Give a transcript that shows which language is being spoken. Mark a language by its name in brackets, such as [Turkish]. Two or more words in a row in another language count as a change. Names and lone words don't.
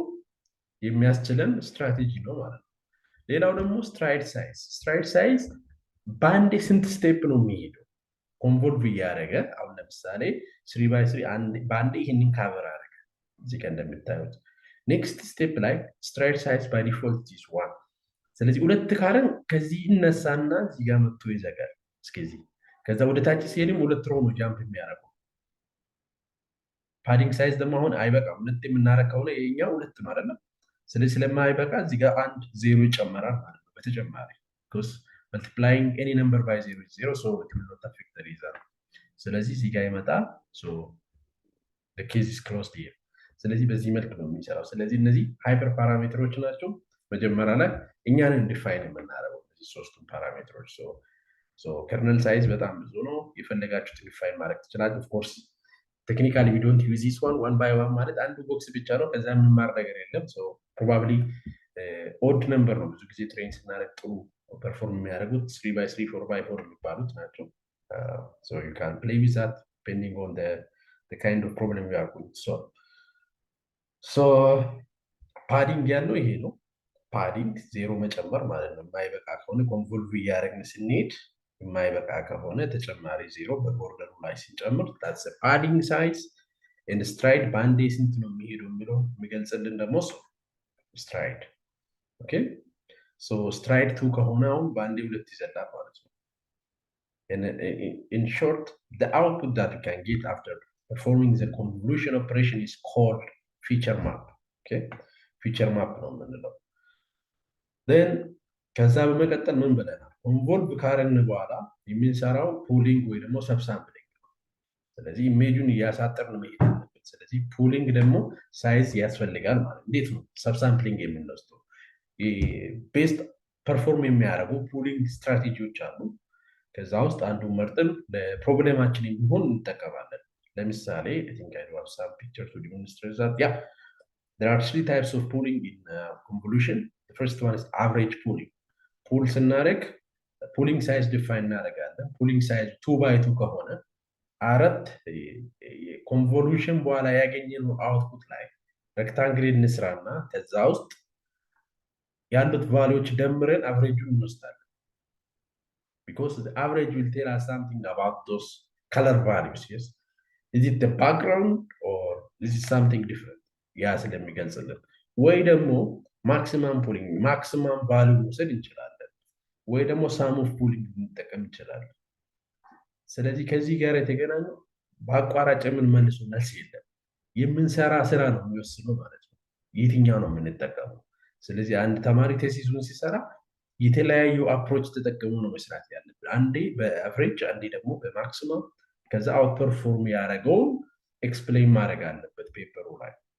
[Amharic] የሚያስችለን ስትራቴጂ ነው ማለት ነው። ሌላው ደግሞ [English] stride size። stride size [Amharic] በአንዴ ስንት ስቴፕ ነው የሚሄደው ኮንቮልቭ እያደረገ። አሁን ለምሳሌ 3 by 3 በአንዴ ይህንን ካቨር አደረገ እዚህ ጋር እንደምታዩት። [English] next step [Amharic] ላይ [English] stride size by default is 1። [Amharic] ስለዚህ ሁለት ካረን ከዚህ ይነሳና እዚህ ጋር መጥቶ ይዘጋል እስከዚህ። ከዛ ወደ ታች ሲሄድም ሁለት ሮ ነው ጃምፕ የሚያደርገው። [English] padding size [Amharic] ደግሞ አሁን አይበቃም። ሁለት የምናደርግ ከሆነ ይሄኛው ሁለት ነው አይደለም። ስለዚህ ስለማይበቃ እዚህ ጋር አንድ ዜሮ ይጨመራል ማለት ነው በተጨማሪ [English] because multiplying any number by 0 is 0, so it will not affect the result. [Amharic] ስለዚህ እዚህ ጋር ይመጣ [English] so the case is closed here. [Amharic] ስለዚህ በዚህ መልክ ነው የሚሰራው። ስለዚህ እነዚህ [English] hyper parameters [Amharic] ናቸው። መጀመሪያ ላይ እኛንን ዲፋይን የምናደርገው እነዚህ ሶስቱም ፓራሜትሮች። [English] so kernel size [Amharic] በጣም ብዙ ነው። የፈለጋችሁት ዲፋይን ማድረግ ትችላላችሁ። [English] of course technically we don't use this one by one [Amharic] ማለት አንዱ ቦክስ ብቻ ነው። ከዛ የምንማር ነገር የለም። [English] so probably odd number [Amharic] ነው ብዙ ጊዜ ትሬን ስናደርግ ጥሩ ፐርፎርም የሚያደርጉት 3 by 3 4 by 4 የሚባሉት ናቸው። [English] so you can play with that depending on the kind of problem you are going to solve. so padding [Amharic] ያለው ይሄ ነው። padding ዜሮ መጨመር ማለት ነው። የማይበቃ ከሆነ ኮንቮልቭ እያደረግን ስንሄድ የማይበቃ ከሆነ ተጨማሪ ዜሮ በቦርደሩ ላይ ሲጨምር [English] that's a padding size. and stride [Amharic] በአንዴ ስንት ነው የሚሄደው የሚለው የሚገልጽልን ደግሞ stride. [English] okay so stride 2 [Amharic] ከሆነ አሁን በአንዴ ሁለት ይዘላል ማለት ነው። [English] and in short the output that you can get after performing the convolution operation is called feature map. okay feature map [Amharic] ነው የምንለው። then ከዛ በመቀጠል ምን ብለናል? ኮንቮልቭ ካረን በኋላ የምንሰራው ፑሊንግ ወይ ደግሞ ሰብሳምፕሊንግ ነው። ስለዚህ ኢሜጁን እያሳጠርን መሄድ አለበት። ስለዚህ ፑሊንግ ደግሞ ሳይዝ ያስፈልጋል ማለት። እንዴት ነው ሰብሳምፕሊንግ የምንወስደው? ቤስት ፐርፎርም የሚያደርጉ ፑሊንግ ስትራቴጂዎች አሉ። ከዛ ውስጥ አንዱ መርጠን ለፕሮብሌማችን የሚሆን እንጠቀማለን። ለምሳሌ [English] I think I have some pictures to demonstrate that. Yeah, there are 3 types of pooling in convolution. The first one is average pooling. [Amharic] ፑል ስናደርግ [English] pooling size [Amharic] ዲፋይን እናደርጋለን። [English] pooling size [Amharic] 2 by 2 ከሆነ አራት ኮንቮሉሽን በኋላ ያገኘነው አውትፑት ላይ ሬክታንግል እንስራና ከዛ ውስጥ ያሉት ቫልዩዎች ደምረን አቨሬጁን እንወስዳለን። [English] because the average will tell us something about those color values. yes, is it the background or this is something different? [Amharic] ያ ስለሚገልጽልን ወይ ደግሞ [English] maximum pooling maximum value [Amharic] መውሰድ እንችላለን፣ ወይ ደግሞ [English] sum of [Amharic] ፑሊንግ እንጠቀም እንችላለን። ስለዚህ ከዚህ ጋር የተገናኘው በአቋራጭ የምንመልሰው መልስ የለም። የምንሰራ ስራ ነው የሚወስነው ማለት ነው የትኛው ነው የምንጠቀመው። ስለዚህ አንድ ተማሪ ቴሲሱን ሲሰራ የተለያዩ አፕሮች ተጠቅሞ ነው መስራት ያለብን። አንዴ በአቨሬጅ አንዴ ደግሞ በማክሲመም። ከዛ አውትፐርፎርም ያደረገውን ኤክስፕሌን ማድረግ አለበት ፔፐሩ ላይ።